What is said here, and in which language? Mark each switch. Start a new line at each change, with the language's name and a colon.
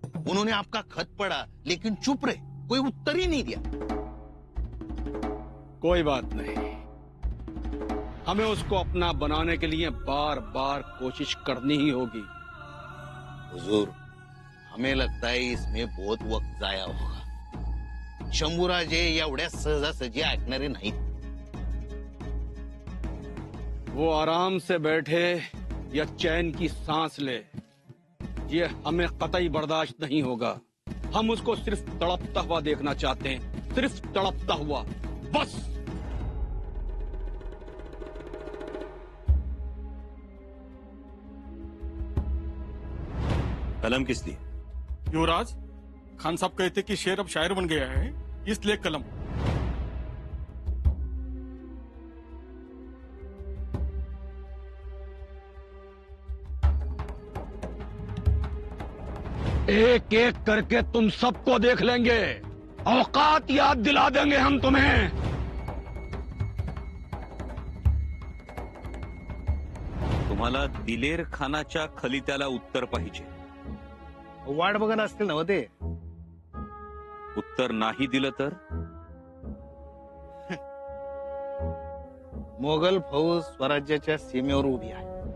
Hindi: उन्होंने आपका खत पढ़ा लेकिन चुप रहे, कोई उत्तर ही नहीं दिया। कोई बात नहीं, हमें उसको अपना बनाने के लिए बार बार कोशिश करनी ही होगी। हुजूर, हमें लगता है इसमें बहुत वक्त जाया होगा।
Marathi: शंभूराजे एवढ्या सहजासहजी ऐकणारे नाहीत।
Hindi: वो आराम से बैठे या चैन की सांस ले, ये हमें कतई बर्दाश्त नहीं होगा। हम उसको सिर्फ तड़पता हुआ देखना चाहते हैं, सिर्फ तड़पता हुआ, बस। कलम किस लिए? युवराज, खान साहब कहते कि शेर अब शायर बन गया है, इसलिए कलम। एक एक करके तुम सबको देख लेंगे, औकात याद दिला देंगे हम तुम्हें।
Marathi: तुम्हाला दिलेर खानाच्या खलित्याला उत्तर पाहिजे. वाट बघत असतील ना हो ते. उत्तर नाही दिलं तर मोगल फौज स्वराज्याच्या सीमेवर उभी आहे.